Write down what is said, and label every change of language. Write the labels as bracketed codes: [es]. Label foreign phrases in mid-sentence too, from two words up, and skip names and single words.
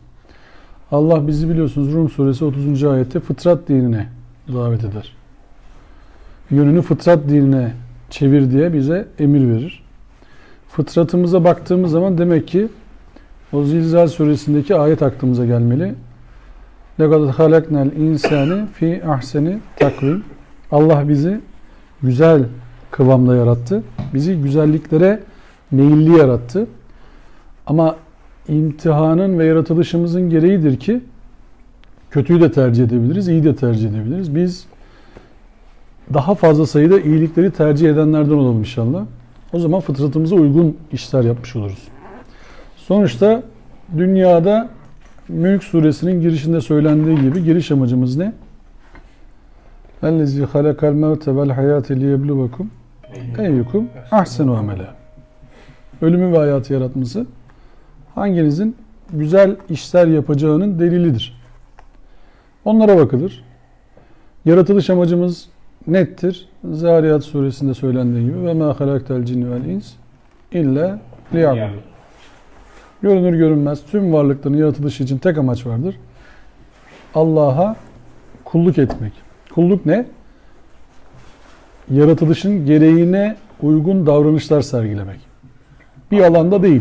[tr] Allah bizi biliyorsunuz Rum suresi 30. ayette fıtrat dinine davet eder. Yönünü fıtrat dinine çevir diye bize emir verir. Fıtratımıza baktığımız zaman demek ki o Zilzal suresindeki ayet aklımıza gelmeli. [ar] لَقَدْ خَلَقْنَا الْاِنْسَانِ فِي اَحْسَنِ takvim. [tr] Allah bizi güzel kıvamda yarattı. Bizi güzelliklere meyilli yarattı. Ama imtihanın ve yaratılışımızın gereğidir ki kötüyü de tercih edebiliriz, iyi de tercih edebiliriz. Biz daha fazla sayıda iyilikleri tercih edenlerden olalım inşallah. O zaman fıtratımıza uygun işler yapmış oluruz. Sonuçta dünyada Mülk suresinin girişinde söylendiği gibi giriş amacımız ne? [ar] اَلَّذِي خَلَقَ الْمَوْتَ وَالْحَيَاةِ لِيَبْلُوَكُمْ اَيُّكُمْ اَحْسَنُ عَمَلًا. [tr] Ölümü ve hayatı yaratması hanginizin güzel işler yapacağının delilidir. Onlara bakılır. Yaratılış amacımız nettir. Zariyat suresinde söylendiği gibi ve [ar] مَا خَلَقْتَ الْجِنِّ وَالْاِنْسِ اِلَّا لِيَعْبُدُونَ. [tr] Görünür görünmez tüm varlıkların yaratılışı için tek amaç vardır: Allah'a kulluk etmek. Kulluk ne? Yaratılışın gereğine uygun davranışlar sergilemek. Bir alanda değil.